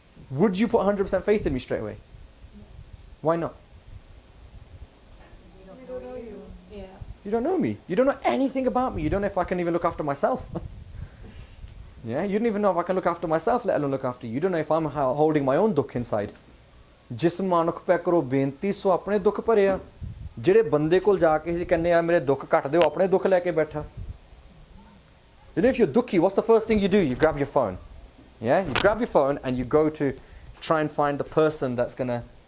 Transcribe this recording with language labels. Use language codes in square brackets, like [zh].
[en] Would you put 100% faith in me straight away? Why not? We don't know you. Yeah. You don't know me. You don't know anything about me. You don't know if I can even look after myself. Yeah? You don't even know if I can look after myself, let alone look after you. You don't know if I'm holding my own dukh inside. [pa] जिस मानुख पे करो बेनती सो अपने दुख भरे आ ਜਿਹੜੇ ਬੰਦੇ ਕੋਲ ਜਾ ਕੇ ਅਸੀਂ ਕਹਿੰਦੇ ਆ ਮੇਰੇ ਦੁੱਖ ਘੱਟ ਦਿਓ ਆਪਣੇ ਦੁੱਖ ਲੈ ਕੇ ਬੈਠਾ [en] You know, if you're dukkhi, what's the first thing you do? You grab your phone. Yeah? You grab your phone and you go to try and find the person that's going to...